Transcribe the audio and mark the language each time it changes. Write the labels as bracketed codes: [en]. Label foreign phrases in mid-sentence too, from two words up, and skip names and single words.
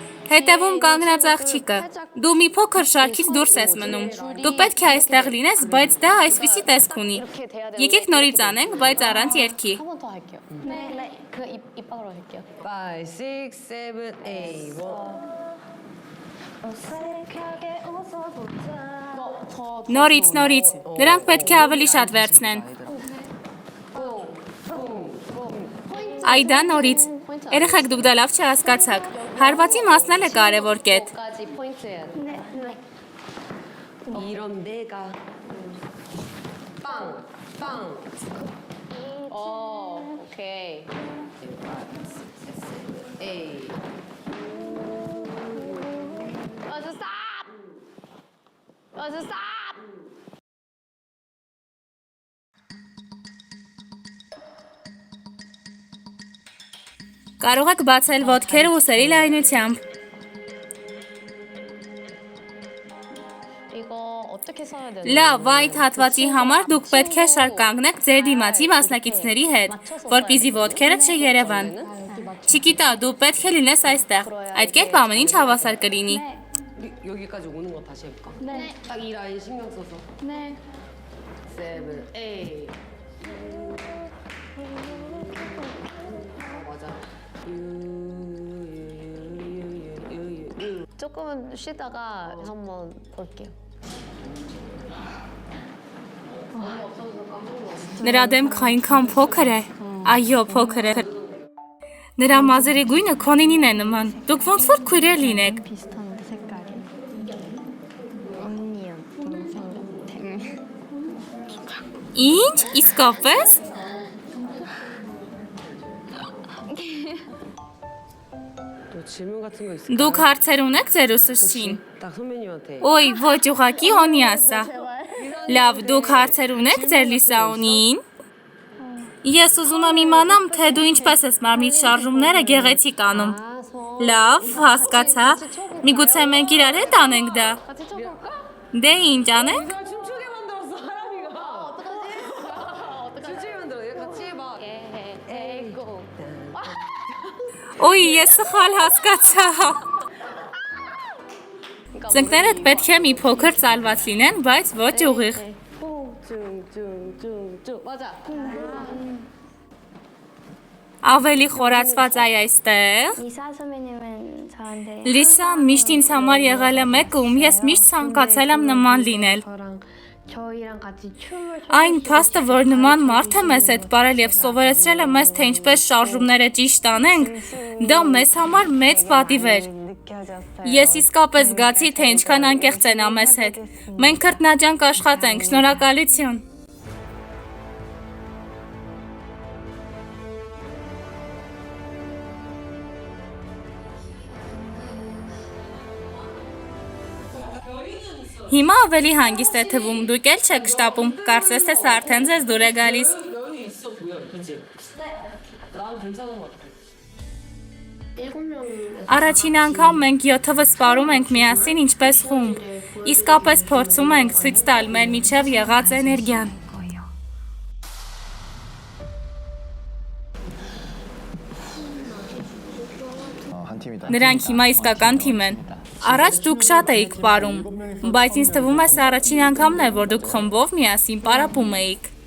[hy] Հետևում կանգնած աղջիկը։ Դու մի փոքր շարքից դուրս ես մնում։ Դու պետք է այստեղ լինես, բայց դա այսպիսի տեսք ունի։ Եկեք նորից անենք, բայց առանց երգի։ [ko] 한 번 더 할게요. 네. 그 입방으로 할게요. 5, 6, 7, 8. 어색하게 웃어보자 [hy] Նորից, նորից։ Նրանք պետք է ավելի շատ վերցնեն։ Այդա նորից։ Երեխեք դուք դա լավ չհասկացաք։ Հարվածի մասն էլ է կարևոր կետ։ [ko] 까지 포인트예요. 이런 내가 빵, 빵. 오케이. 에이. 맞아, stop. 맞아, stop. [hy] Կարող եք բացել ոտքերը ուսերի լայնությամբ։ [ko] 이거 어떻게 써야 되나? [hy] Լավ, այդ հատվածի համար դուք պետք է շարք կանգնեք ձեր դիմացի մասնակիցների հետ, որպեսզի ոտքերը չերևան։ Չիկիտա, դու պետք է լինես այստեղ։ Այդ կերպ ամեն ինչ հավասար կլինի։ [ko] 여기까지 오는 거 다시 해볼까? 네. 딱 이 라인 신경 써서. 네 7, 8. 맞아. 조금은 쉬다가 한번 볼게요. [hy] Նրա դեմքը այնքան փոքր է։ Այո, փոքր է։ Նրա մազերի գույնը քոնինին է նման։ Դուք ոնց որ քույրեր լինեք։ [ko] 비슷한데 색깔이 언니랑 동생 같아 [hy] Ինչ, իսկապես։ [ko] 또 질문 같은 거 있을까요? [hy] Դուք հարցեր ունեք ձեր ուսուցչին։ [ko] 딱 선배님한테. [hy] Ոյ, ոչ ուղակի օնի ասա։ Լավ, դուք հարցեր ունեք ձեր լիսաունին։ Ես ուզում եմ իմանամ, թե դու ինչպես ես մարմնիդ շարժումները գեղեցիկ անում։ Լավ, հասկացա։ Միգուցե մենք իրար հետ անենք դա։ [ko] 같이 쳐볼까? [hy] Դե ինչ անենք։ [ko] 나 춤추게 만들었어, 하람이가. 어떡하지? 춤추게 만들어. 얘 같이 해봐. 에이고. [hy] Ոյ, ես սխալ հասկացա։ Ծնկներդ պետք է մի փոքր ծալված լինեն, բայց ոչ ուղիղ։ [ko] 쭝쭝쭝쭝. 맞아. [hy] Ավելի խորացված այ այստեղ։ [ko] 이사 선배님은 저한테 [hy] Լիսան միշտ ինձ համար եղել է մեկը, ում ես միշտ ցանկացել եմ նման լինել։ [ko] 저희랑 같이 춤을 [hy] Այն փաստը, որ նման մարդ է մեզ հետ ապրել եւ սովորեցրել է մեզ, թե ինչպես շարժումները ճիշտ անենք, դա մեզ համար մեծ պատիվ էր։ [ko] 느껴졌어요. [hy] Ես իսկապես զգացի, թե ինչքան անկեղծ են ամես հետ։ Մենք քրտնաջանք աշխատենք, շնորհակալություն։ Հիմա ավելի հանգիստ է թվում, դուք էլ չեք շտապում, կարծես թե սա արդեն ձեզ դուր է գալիս։ [ko] 여유 있어 보여, 그치? 나는 괜찮은 것 같아. 7명. [hy] Առաջին անգամ մենք 7-ը սպառում ենք միասին ինչպես խումբ։ Իսկապես փորձում ենք ցույց տալ մեր միջև եղած էներգիան։ Նրանք հիմա իսկական թիմ են։ Առաջ դուք շատ էիք պարում, բայց ինձ թվում է սա առաջին անգամն է, որ դուք խմբով միասին պարապում էիք։